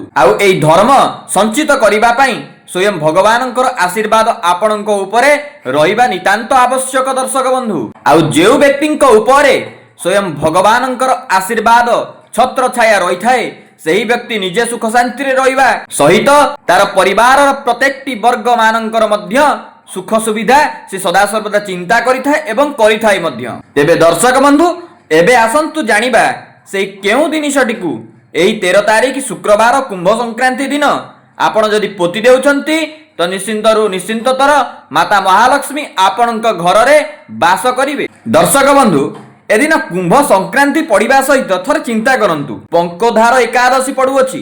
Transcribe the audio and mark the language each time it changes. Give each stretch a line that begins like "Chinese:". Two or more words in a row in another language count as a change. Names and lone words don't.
Odia: ଆଉ ଏଇ ଧର୍ମ ସଞ୍ଚିତ କରିବା ପାଇଁ ସ୍ୱୟଂ ଭଗବାନଙ୍କର ଆଶୀର୍ବାଦ ଆପଣଙ୍କ ଉପରେ ରହିବା ନିତାନ୍ତ ଆବଶ୍ୟକ। ଦର୍ଶକ ବନ୍ଧୁ ଆଉ ଯେଉଁ ବ୍ୟକ୍ତିଙ୍କ ଉପରେ ସ୍ୱୟଂ ଭଗବାନଙ୍କର ଆଶୀର୍ବାଦ ଛତ୍ର ଛାୟା ରହି ଥାଏ ସେହି ବ୍ୟକ୍ତି ନିଜେ ସୁଖ ଶାନ୍ତି ରେ ରହିବା ସହିତ ତାର ପରିବାର ପ୍ରତ୍ୟେକଟି ବର୍ଗ ମାନଙ୍କର ମଧ୍ୟ ସୁଖ ସୁବିଧା ସେ ସଦା ସର୍ବଦା ଚିନ୍ତା କରିଥାଏ ଏବଂ କରିଥାଏ ମଧ୍ୟ। ତେବେ ଦର୍ଶକ ବନ୍ଧୁ ଏବେ ଆସନ୍ତୁ ଜାଣିବା ସେ କେଉଁ ଜିନିଷଟିକୁ ଏହି 13 ତାରିଖ ଶୁକ୍ରବାର କୁମ୍ଭ ସଂକ୍ରାନ୍ତି ଦିନ ଆପଣ ଯଦି ପୋତି ଦେଉଛନ୍ତି ତ ନିଶ୍ଚିନ୍ତତର ମାତା ମହାଲକ୍ଷ୍ମୀ ଆପଣଙ୍କ ଘର ରେ ବାସ କରିବେ। ଦର୍ଶକ ବନ୍ଧୁ ଏଦିନ କୁମ୍ଭ ସଂକ୍ରାନ୍ତି ପଡ଼ିବା ସହିତ ଥରେ ଚିନ୍ତା କରନ୍ତୁ ପଙ୍କୋଦ୍ଧାର ଏକାଦଶୀ ପଡ଼ୁଅଛି।